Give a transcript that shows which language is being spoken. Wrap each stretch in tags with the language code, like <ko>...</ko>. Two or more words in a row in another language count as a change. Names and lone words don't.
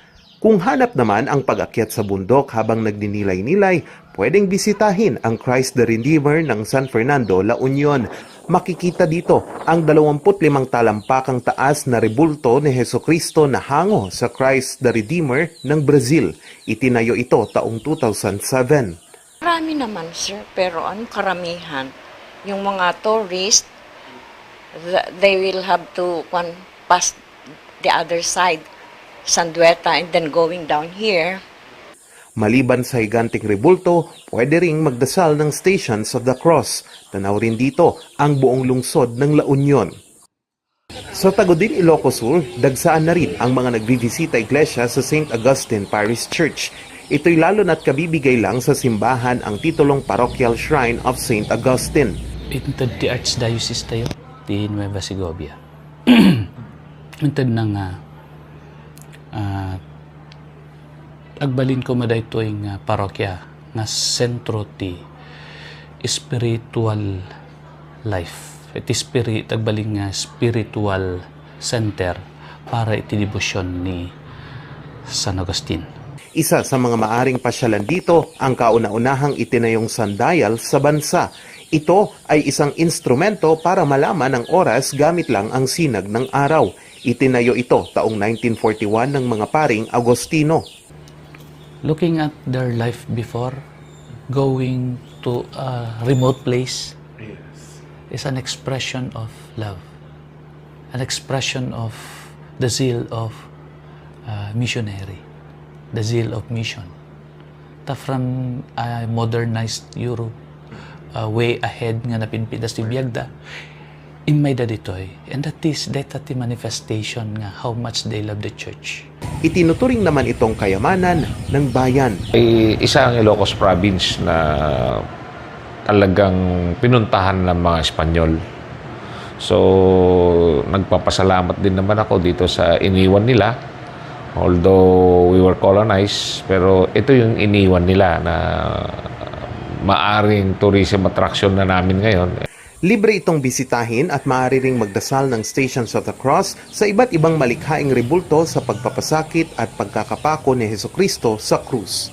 <tl>Kung hanap naman ang pag-akyat sa bundok habang nagninilay-nilay, pwedeng bisitahin ang Christ the Redeemer ng San Fernando, La Union. Makikita dito ang 25 talampakang taas na rebulto ni Hesukristo na hango sa Christ the Redeemer ng Brazil. Itinayo ito taong 2007. Marami naman sir, pero karamihan, yung mga tourist,</tl> <en>they will have to pass the other side, Sandueta, and then going down here.</en> <tl>Maliban sa higanting rebulto, pwede ring magdasal ng Stations of the Cross. Tanaw rin dito ang buong lungsod ng La Union. Sa Tagudin, Ilocos Sur, dagsaan na rin ang mga nagbivisita iglesia sa St. Augustine Parish Church. Ito'y lalo na't kabibigay lang sa simbahan ang titulong Parochial Shrine of St. Augustine.</tl> <ilo>Intad ti Archdiocese tayo, ti Nueva Segovia. Intad na nga, agbalin ko maday</ilo> <tl>ito yung parokya</tl> <ilo>na sentro ti</ilo> <en>spiritual life.</en> <ilo>Iti agbalin nga</ilo> <en>spiritual center</en> <ilo>para iti debosyon ni San Agustin.</ilo> <tl>Isa sa mga maaring pasyalan dito ang kauna-unahang itinayong sundial sa bansa. Ito ay isang instrumento para malaman ang oras gamit lang ang sinag ng araw. Itinayo ito taong 1941 ng mga paring Agostino.</tl> <en>Looking at their life before, going to a remote place is an expression of love, an expression of the zeal of missionary, the zeal of mission. From a modernized Europe, way ahead</en> <ilo>nga napinpidas ti biyagda, in may daditoy,</ilo> <en>and that the manifestation nga how much they love the church.</en> <tl>Itinuturing naman itong kayamanan ng bayan. Isa ang Ilocos Province na talagang pinuntahan ng mga Espanyol. So, nagpapasalamat din naman ako dito sa iniwan nila.</tl> <en>Although we were colonized,</en> <tl>pero ito yung iniwan nila na maaring</tl> <en>tourism attraction</en> <tl>na namin ngayon. Libre itong bisitahin at maaari ring magdasal ng Stations of the Cross sa iba't ibang malikhaing rebulto sa pagpapasakit at pagkakapako ni Hesukristo sa krus.</tl>